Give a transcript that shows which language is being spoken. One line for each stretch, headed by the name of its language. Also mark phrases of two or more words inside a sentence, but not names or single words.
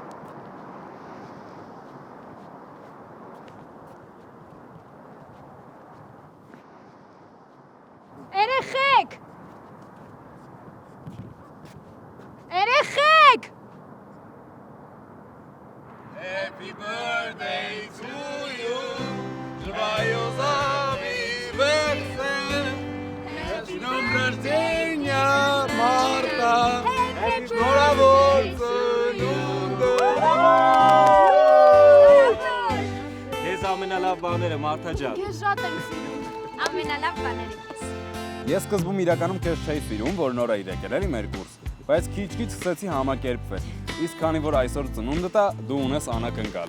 Armenian: Երեխեք։ Երեխեք։
English: Happy birthday to you.
French: Joyeux anniversaire.
Spanish: Es día rождения, Marta.
Armenian: Ես ամենալավ բաները Մարթա ջան։ Ես շատ եմ սիրում։ Ամենալավ բաները քեզ։ Ես սկզբում իրականում քեզ չէի սիրում, որ նոր էի եկել էլի մեր կուրս, բայց քիչ-քիչ սկսեցի համակերպվել։ Իսկ քանի որ այսօր ծնունդդ է, դու ունես անակնկալ։